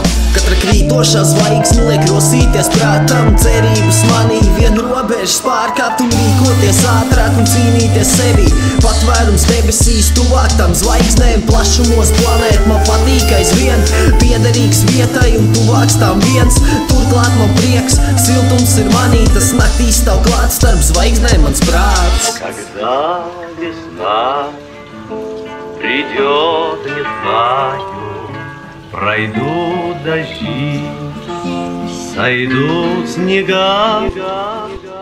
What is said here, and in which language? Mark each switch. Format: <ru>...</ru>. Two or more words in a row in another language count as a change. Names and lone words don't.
<lv>Katra krītošā zvaigzne liek rosīties prātam, cerības manī vien robežas pārkāpt un rīkoties ātrāk un cīnīties sevī. Patvērums debesīs tuvāk tam zvaigznēm, plašumos planēt man patīk aizvien, piederīgs vietai un tuvāks tam viens. Turklāt man prieks, siltums ir manī, tas naktī stāv klāt starp zvaigznēm mans prāts.</lv> <ru>Когда весна придет, не знаю, пройдут дожди, сойдут снега.</ru>